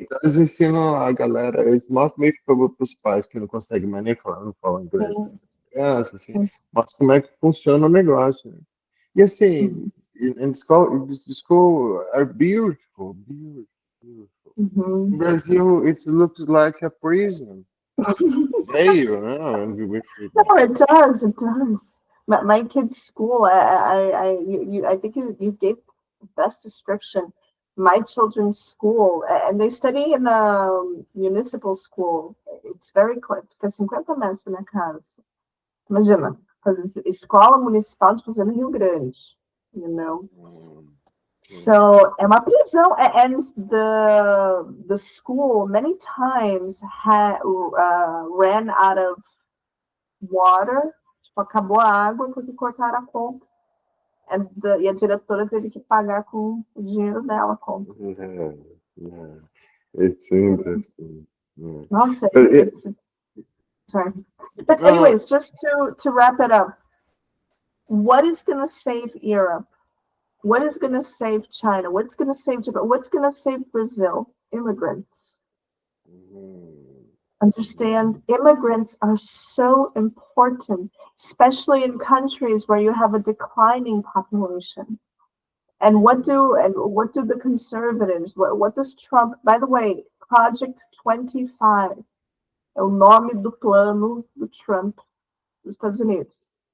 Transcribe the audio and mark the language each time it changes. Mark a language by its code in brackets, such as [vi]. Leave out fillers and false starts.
[pt] Então eles ensinam a galera, eles mostram meio que para os pais que não conseguem mais nem falar, não falam inglês, né? Sim, Criança, assim, sim. mostra como é que funciona o negócio. Né? E assim, Uhum, [en] the school are beautiful. In uhum. Brazil, it looks like a prison. Jail, no? And No, it does. It does. My kid's school. I think you gave the best description. My children's school, and they study in a municipal school. It's very close, [pt] fica 50 metros da minha casa. Imagina, fazer escola municipal de fazer no Rio Grande, [en] you know. Mm, mm, [pt] So, é uma prisão, [en] and the school many times ran out of water, [pt] tipo, acabou a água porque cortaram a conta. E a diretora teve que pagar com o dinheiro dela a conta. [en] yeah, yeah. It's interesting. Yeah. [pt] Nossa, [en] But it's sorry. But no, anyways, just to wrap it up, what is going to save Europe? What is going to save China? What's going to save Japan? What's going to save Brazil? Immigrants. mm, Understand? Immigrants are so important, especially in countries where you have a declining population. And what do the conservatives? What does Trump? By the way, [pt] Project 25 é o nome do plano do Trump dos Estados Unidos.